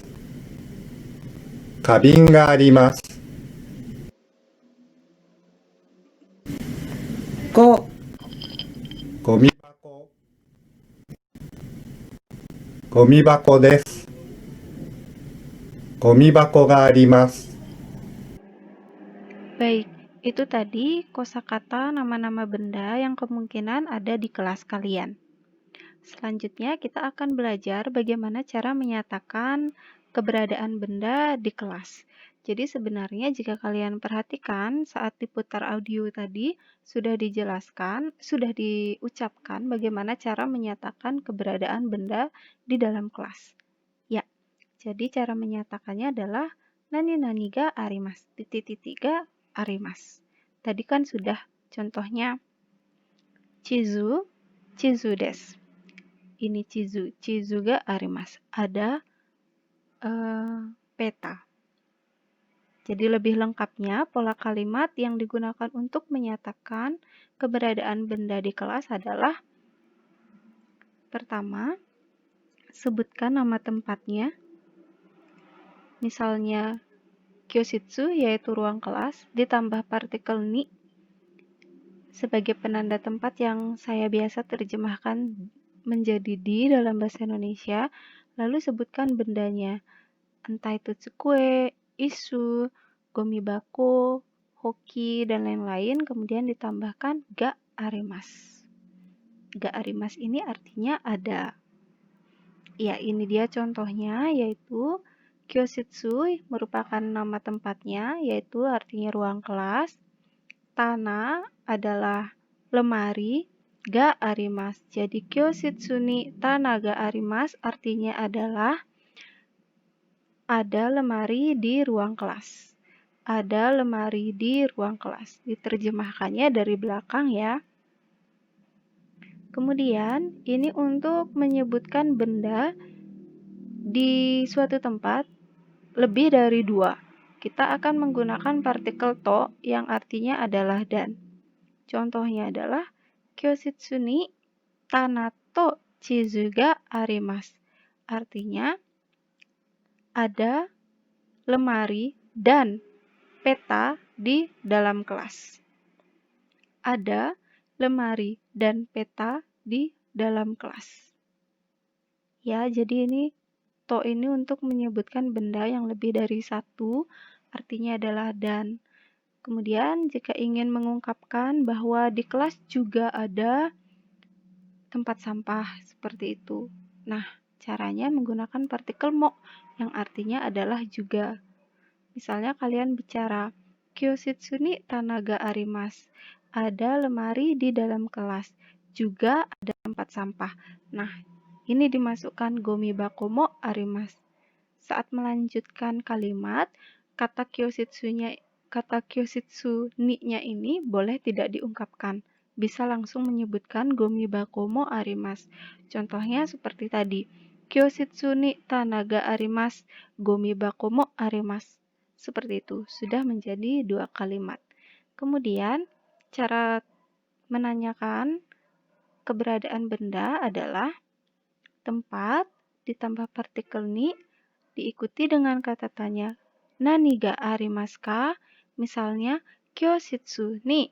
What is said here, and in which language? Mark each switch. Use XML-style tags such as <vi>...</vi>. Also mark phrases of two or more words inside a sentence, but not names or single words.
<ja>花瓶があります。 5、ゴミ箱、ゴミ箱です。ゴミ箱があります。</ja> <id>Baik, itu tadi kosakata nama-nama benda yang kemungkinan ada di kelas kalian. Selanjutnya kita akan belajar bagaimana cara menyatakan keberadaan benda di kelas. Jadi sebenarnya jika kalian perhatikan saat diputar audio tadi sudah dijelaskan, sudah diucapkan bagaimana cara menyatakan keberadaan benda di dalam kelas. Ya, jadi cara menyatakannya adalah</id> <ja>何々があります,</ja> <id>titik-titik</id> <ja>があります.</ja> <id>Tadi kan sudah contohnya</id> <ja>地図、地図です.</ja> <id>Ini chizu,</id> <ja>地図があります.</ja> <id>Ada peta. Jadi lebih lengkapnya pola kalimat yang digunakan untuk menyatakan keberadaan benda di kelas adalah pertama, sebutkan nama tempatnya. Misalnya Kyoshitsu yaitu ruang kelas, ditambah partikel ni sebagai penanda tempat yang saya biasa terjemahkan menjadi di dalam bahasa Indonesia, lalu sebutkan bendanya, entah itu</id> <ja>机、椅子、ゴミ箱、ほうき,</ja> <id>dan lain-lain, kemudian ditambahkan</id> <ja>があります. があります</ja> <id>ini artinya ada. Ya, ini dia contohnya, yaitu Kyoshitsu merupakan nama tempatnya, yaitu artinya ruang kelas. Tana adalah lemari,</id> <ja>があります.</ja> <id>Jadi</id> <ja>教室に棚があります</ja> <id>artinya adalah ada lemari di ruang kelas. Ada lemari di ruang kelas. Diterjemahkannya dari belakang ya. Kemudian, ini untuk menyebutkan benda di suatu tempat lebih dari dua. Kita akan menggunakan partikel to yang artinya adalah dan. Contohnya adalah</id> <ja>教室に棚と地図があります.</ja> <id>Artinya ada lemari dan peta di dalam kelas. Ada lemari dan peta di dalam kelas. Ya, jadi ini to ini untuk menyebutkan benda yang lebih dari satu, artinya adalah dan. Kemudian, jika ingin mengungkapkan bahwa di kelas juga ada tempat sampah seperti itu. Nah, caranya menggunakan partikel mo yang artinya adalah juga. Misalnya kalian bicara,</id> <ja>教室に棚があります.</ja> <id>Ada lemari di dalam kelas. Juga ada tempat sampah. Nah, ini dimasukkan</id> <ja>ゴミ箱もあります.</ja> <id>Saat melanjutkan kalimat, kata</id> <ja>教室に-</ja> <id>nya ini boleh tidak diungkapkan. Bisa langsung menyebutkan</id> <ja>ゴミ箱もあります.</ja> <id>Contohnya seperti tadi.</id> <ja>教室に棚があります、ゴミ箱もあります.</ja> <id>Seperti itu, sudah menjadi dua kalimat. Kemudian, cara menanyakan keberadaan benda adalah tempat ditambah partikel ni diikuti dengan kata tanya.</id> <ja>何がありますか? Misalnya, 教室に.</ja>